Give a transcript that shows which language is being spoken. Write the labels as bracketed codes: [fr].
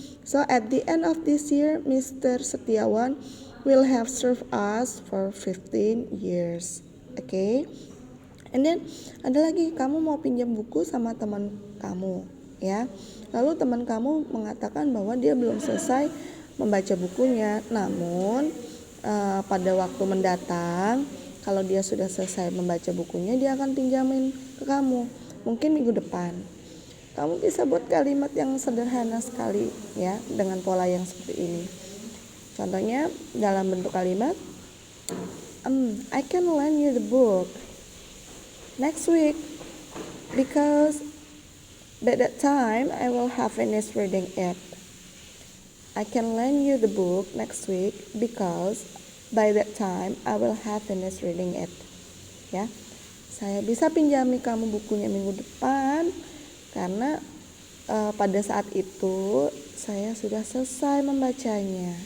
[en] So at the end of this year, Mr. Setiawan will have served us for 15 years. Okay? And then [id] ada lagi, kamu mau pinjam buku sama teman kamu ya. Lalu teman kamu mengatakan bahwa dia belum selesai membaca bukunya. Namun pada waktu mendatang kalau dia sudah selesai membaca bukunya, dia akan pinjamin ke kamu. Mungkin minggu depan. Kamu bisa buat kalimat yang sederhana sekali ya dengan pola yang seperti ini. Contohnya dalam bentuk kalimat [en] I can lend you the book next week because by that time I will have finished reading it. I can lend you the book next week because by that time I will have finished reading it. [id] Ya, saya bisa pinjami kamu bukunya minggu depan karena pada saat itu saya sudah selesai membacanya.